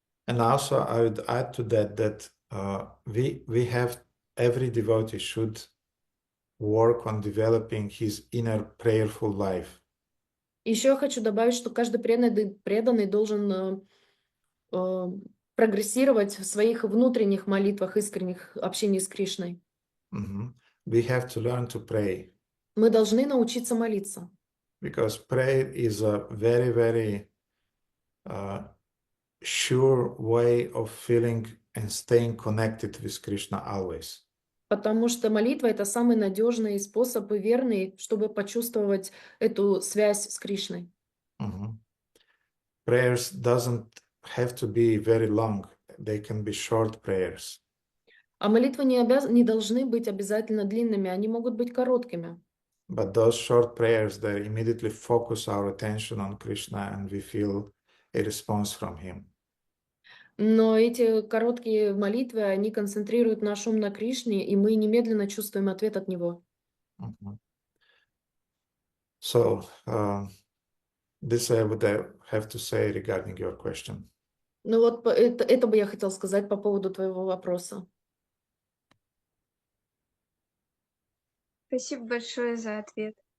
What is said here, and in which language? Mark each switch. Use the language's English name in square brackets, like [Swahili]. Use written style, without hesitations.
[English] And also, I would add to that we have every devotee should work on developing his inner prayerful life. [Russian] Еще я хочу добавить, что каждый преданный должен прогрессировать в своих внутренних молитвах, искренних общении с Кришной. [English] Mhm. We have to learn to pray [Russian] Мы должны научиться молиться, [English] because prayer is a very, very sure way of feeling and staying connected with Krishna always. [Russian] потому что молитва — это самый надежный способ и верный, чтобы почувствовать эту связь с Кришной. Mhm. [English] Prayers doesn't have to be very long. They can be short prayers. [Russian] А молитвы не должны быть обязательно длинными, они могут быть короткими. [English] But those short prayers, they immediately focus our attention on Krishna and we feel a response from him. [Russian] Но эти короткие молитвы, они концентрируют наш ум на Кришне, и мы немедленно чувствуем ответ от Него. Mhm. [English] So, this I would have to say regarding your question. [Russian] Ну вот это бы я хотел сказать по поводу твоего вопроса. Спасибо большое за ответ.